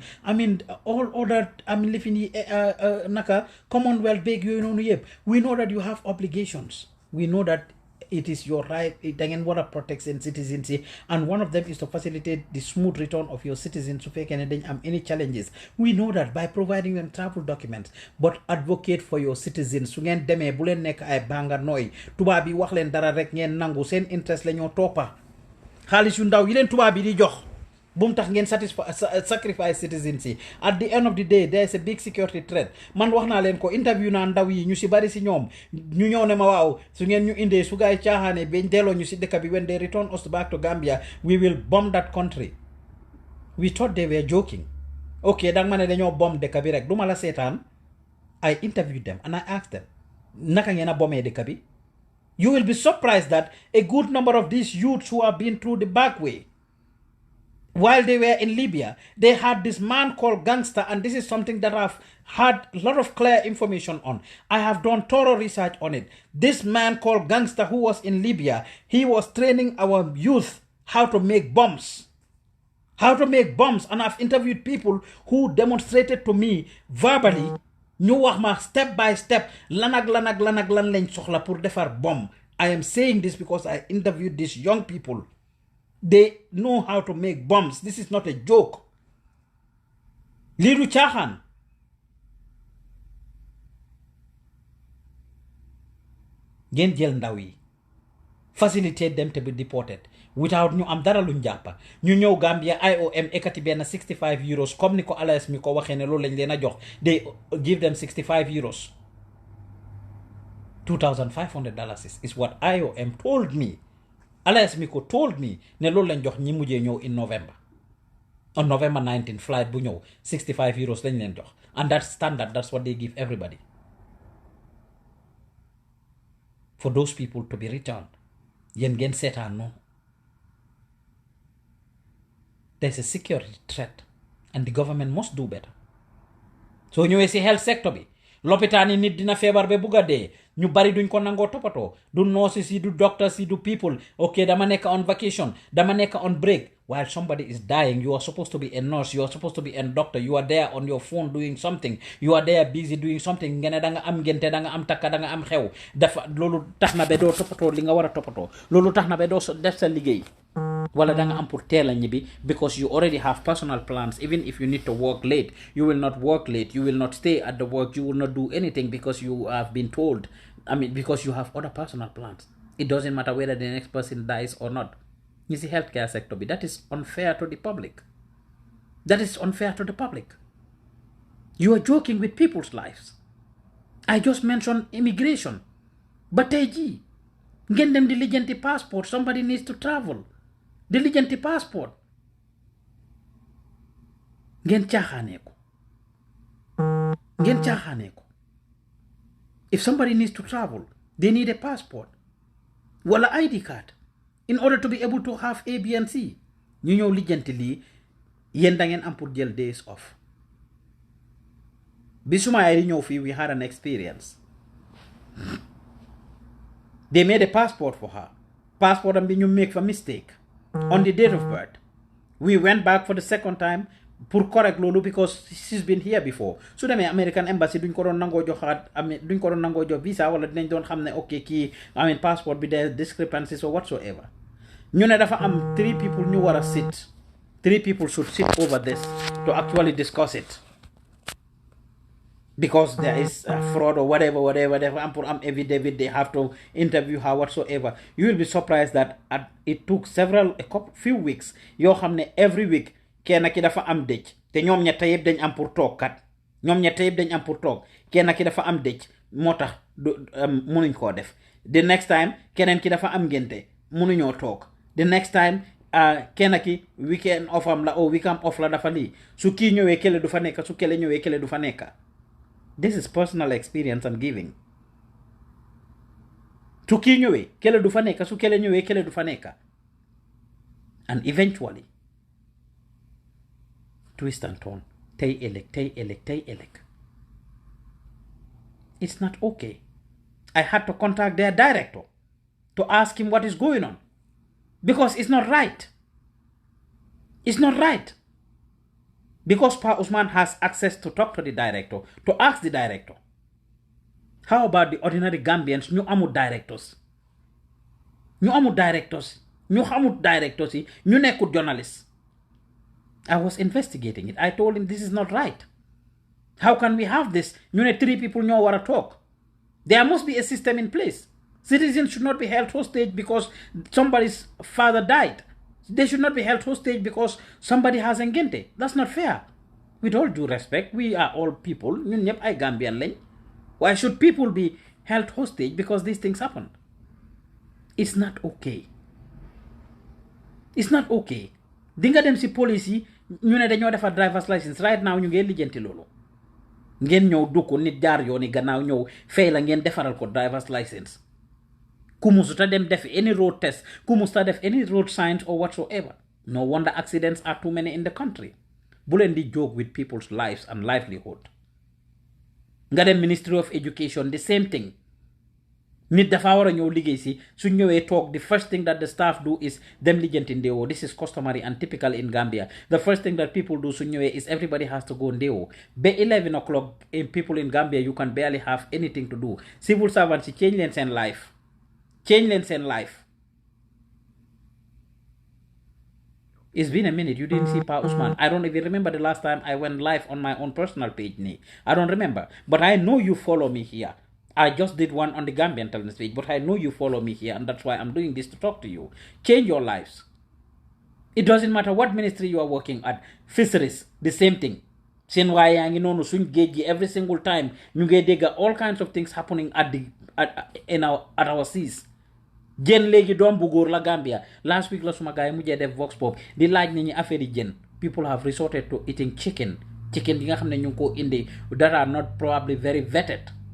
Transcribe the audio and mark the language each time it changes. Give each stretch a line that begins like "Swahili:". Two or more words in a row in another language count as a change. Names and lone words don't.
English: All other, Commonwealth, we know that you have obligations. We know that it is your right. Again, what protects citizens, and one of them is to facilitate the smooth return of your citizens to fake any challenges. We know that by providing them travel documents, but advocate for your citizens.
Wolof: Su ngeen demee bu leen nekk ay banga nooy tubaab bi wax leen dara rek ngeen nangu seen interest la ñoo toppa xaalis yu ndaw yi leen tubaab bi di jox boom tax ngeen
English: sacrifice citizens
Wolof: yi.
English: At the end of the day there is a big security threat.
Wolof: Man wax naa leen ko interview naa ndaw yi ñu si bari si ñoom ñu ñëw ne ma waaw su ngeen ñu indee su gaay caaxaane bañ delloo ñu si dëkk bi
English: when they return us back to Gambia we will bomb that country. We thought they were joking.
Wolof: Okay, dang ma ne dañoo bomb dëkk bi rek du ma la seetaan.
English: I interviewed them and I asked them
Wolof: naka ngeen a bombee dëkk bi.
English: You will be surprised that a good number of these youths who have been through the back way, while they were in Libya, they had this man called Gangster, and this is something that I've had a lot of clear information on. I have done thorough research on it. This man called Gangster who was in Libya, he was training our youth how to make bombs. How to make bombs, and I've interviewed people who demonstrated to me verbally
Wolof: ñu wax ma
English: step by step
Wolof: lan lañ soxla pour defar bomb.
English: I am saying this because I interviewed these young people. They know how to make bombs. This is not a joke.
Wolof: Lii du caaxaan. Ngeen jël ndaw yi
English: facilitate them to be deported
Wolof: without ñu am dara luñ jàppa ñu ñëw Gambia IOM ekati benn 65 euros comme ni ko Alias mi ko waxee ne loolu lañ leen a jox
English: they give them 65 euros $2,500 is what IOM told me.
Wolof: Alias mi ko
English: told me
Wolof: ne loolu lañ jox ñi mujjee ñëw
English: in November on November 19 flight
Wolof: bu ñëw 65 euros lañ leen jox
English: and that's standard. That's what they give everybody for those people to be returned.
Wolof: Yéen ngeen seetaan no.
English: There's a security threat and the government must do better.
Wolof: So ñëwee si
English: health sector
Wolof: bi lopitaan yi nit dina feebar ba bugg a dee ñu bari duñ ko nangoo toppatoo du nurses yi du doctors yi du people. Okay, dama nekk
English: on vacation,
Wolof: dama nekk
English: on break. While somebody is dying, you are supposed to be a nurse, you are supposed to be a doctor, you are there on your phone doing something, you are there busy doing something.
Wolof: Ngeen da nga am ngente, da nga am takka, da nga am xew. Dafa loolu tax na ba doo toppatoo li nga war a toppatoo. Loolu tax na ba doo def sa liggéey. Wala da nga am pour teel a ñibbi
English: because you already have personal plans. Even if you need to work late, you will not work late, you will not stay at the work, you will not do anything because you have been told. Because you have other personal plans. It doesn't matter whether the next person dies or not. You see, healthcare sector, that is unfair to the public. That is unfair to the public. You are joking with people's lives. I just mentioned immigration.
Wolof: But tey ngeen dem di lijjanti passport.
English: Somebody needs to travel.
Wolof: Di lijjanti passport. Ngeen caaxaanee ko. Ngeen caaxaanee ko.
English: If somebody needs to travel, they need a passport.
Wolof: Wala ID card.
English: In order to be able to have A, B, and C.
Wolof: ñu ñëw lijjanti lii yéen da ngeen am pour jël
English: days off.
Wolof: Bi suma yaay di ñëw fii
English: we had an experience. They made a passport for her. Passport
Wolof: am bi ñu
English: make a mistake on the date of birth. We went back for the second time pour correct loolu because she's been here before.
Wolof: Su demee
English: American embassy
Wolof: duñ ko doon nangoo joxaat duñ ko doon nangoo jox visa wala dinañ doon xam ne ok kii passport bi
English: there discrepancies or whatsoever.
Wolof: ñu ne dafa am
English: 3 people
Wolof: ñu war a sit.
English: 3 people should sit over this to actually discuss it. Because there is fraud or whatever, for affidavit, they have to interview her whatsoever. You will be surprised that it took few weeks.
Wolof: Yoo xam ne
English: every week
Wolof: kenn ki dafa am dëj te ñoom ñetta yëpp dañ am pour toog kat ñoom ñetta yëpp dañ am pour toog kenn ki dafa am dëj moo tax munuñ koo def.
English: The next time
Wolof: keneen ki dafa am ngénte munuñoo toog.
English: The next time
Wolof: kenn ki
English: weekend off
Wolof: am la o
English: weekend off
Wolof: la dafa lii su kii ñëwee kele du fa nekk su kele ñëwee kele du fa nekk.
English: This is personal experience I'm giving.
Wolof: Su kii ñëwee kele du fa nekk su kele ñëwee kele du fa nekk.
English: And eventually twist and turn. Tay elect. It's not okay. I had to contact their director to ask him what is going on. Because it's not right. It's not right. Because Pa Ousman has access to talk to the director, to ask the director. How about the ordinary Gambians?
Wolof: Ñu amul directors. Ñu amul directors. Ñu xamul directors yi ñu nekkul journalists.
English: I was investigating it. I told him this is not right. How can we have this? You know, 3 people
Wolof: ñoo war a
English: talk. There must be a system in place. Citizens should not be held hostage because somebody's father died. They should not be held hostage because somebody has ngente. That's not fair. With all due respect, we are all people.
Wolof: Ñun ñep ay Gambian lañ.
English: Why should people be held hostage because these things happen? It's not okay. It's not okay.
Wolof: Di nga dem si police yi ñu ne dañoo defar
English: driver's license right now
Wolof: ñu ngeen lijjanti loolu. Ngeen ñëw dugg nit jaar yooni gannaaw ñëw fay la ngeen defaral ko
English: driver's license.
Wolof: Ku musuta dem def
English: any road test,
Wolof: ku musuta def
English: any road signs or whatsoever. No wonder accidents are too many in the country.
Wolof: Bu leen di
English: joke with people's lives and livelihood. Nga dem Ministry of Education, the same thing.
Wolof: Nit dafa wara ñëw liggéey si su ñëwee toog,
English: the first thing that the staff do is
Wolof: dem lijjanti ndewo.
English: This is customary and typical in Gambia. The first thing that people do
Wolof: su ñëwee
English: is everybody has to go ndewo. By 11 o'clock, people in Gambia, you can barely have anything to do. Civil servants
Wolof: si change leen seen life.
English: Change
Wolof: leen seen
English: life. It's been a minute. You didn't see Pa Ousman. I don't even remember the last time I went live on my own personal page. I don't remember. But I know you follow me here. I just did one on the Gambian television page, but I know you follow me here, and that's why I'm doing this to talk to you. Change your lives. It doesn't matter what ministry you are working at. Fisheries, the same thing.
Wolof: Seen waaye yaa ngi noonu suñ géej gi
English: every single time
Wolof: ñu ngi dégg
English: all kinds of things happening at our seas.
Wolof: Jën léegi doom bu góor la Gambia.
English: Last week
Wolof: la suma gaay mujjee def
English: vox pop
Wolof: di laaj ni ñi affaire yi jën.
English: People have resorted to eating chicken
Wolof: yi nga xam ne ñu ngi ko indi
English: that are not probably very vetted.